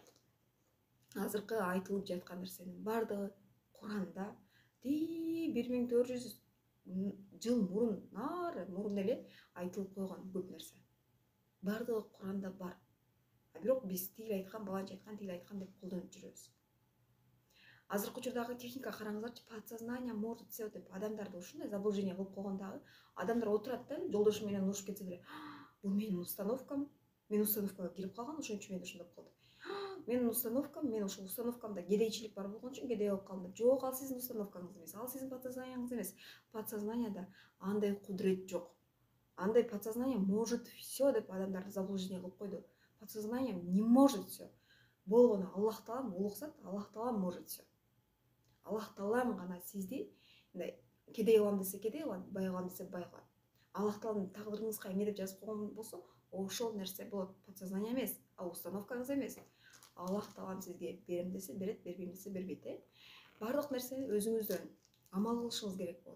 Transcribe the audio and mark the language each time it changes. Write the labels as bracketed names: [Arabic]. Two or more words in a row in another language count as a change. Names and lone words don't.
[Kyrgyz] Азыркы айтылып жаткан нерсенин бардыгы Куранда 1400 жыл мурун эле айтылып койгон көп нерсе. Бардыгы Куранда бар. Бирок биз тиги айткан, баланча айткан, тиги айткан деп колдонуп жүрөбүз. Азыркы учурдагы техника караңыздарчы, [Russian] подсознание может все [Kyrgyz] деп адамдарды ушундай заблуждение кылып койгондагы, адамдар отурат да, жолдошу менен урушуп кетсе деле, бул менин установкам, мен установкага кирип калган, ошон үчүн мен ушундай болду. Менин установкам, мен ошол установкамда кедейчилик бар болгон үчүн кедей болуп калдым деп. Жок, ал сиздин установкаңыз эмес, ал сиздин подсознанияңыз эмес. Подсознанияда андай кудрет жок. Андай [Russian] подсознание может все [Kyrgyz] деп адамдарды заблуждение кылып койду. [Russian] Подсознание не может все. [Kyrgyz] Болгону Аллах Таалам улук зат, Аллах Таалам [Russian] может все. [Kyrgyz] Аллах Таалам гана сизди мындай кедей кылам десе кедей кылат, бай кылам десе бай кылат. Аллах Таалам тагдырыңызга эмне деп жазып койгон болсо, ошол нерсе болот. Подсознание эмес, а установкаңыз эмес. Аллах Таалам сизге берем десе берет, бербейм десе бербейт. Бардык нерсени өзүңүздөн амал кылышыңыз керек болот.